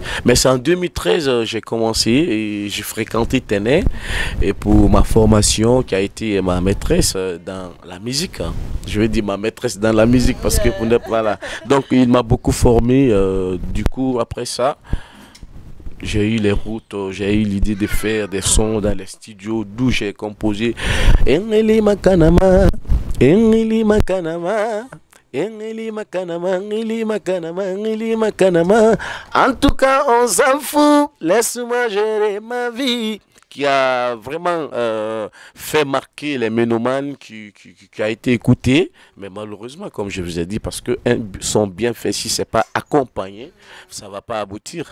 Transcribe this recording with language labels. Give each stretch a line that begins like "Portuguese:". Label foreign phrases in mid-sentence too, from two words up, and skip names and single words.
French: Mais c'est en 2013 j'ai commencé et j'ai fréquenté Téné et pour ma formation qui a été ma maîtresse dans la musique. Hein. Je vais dire ma maîtresse dans la musique parce que voilà. Donc il m'a beaucoup formé. Du coup, après ça, j'ai eu les routes, j'ai eu l'idée de faire des sons dans les studios d'où j'ai composé Engeli Makanama, Engeli Makanama, Engeli Makanama, Engeli Makanama, Engeli Makanama. En tout cas, on s'en fout, laisse-moi gérer ma vie. Qui a vraiment fait marquer les ménomanes, qui a été écouté. Mais malheureusement, comme je vous ai dit, parce que un son bien fait, si ce n'est pas accompagné, ça ne va pas aboutir.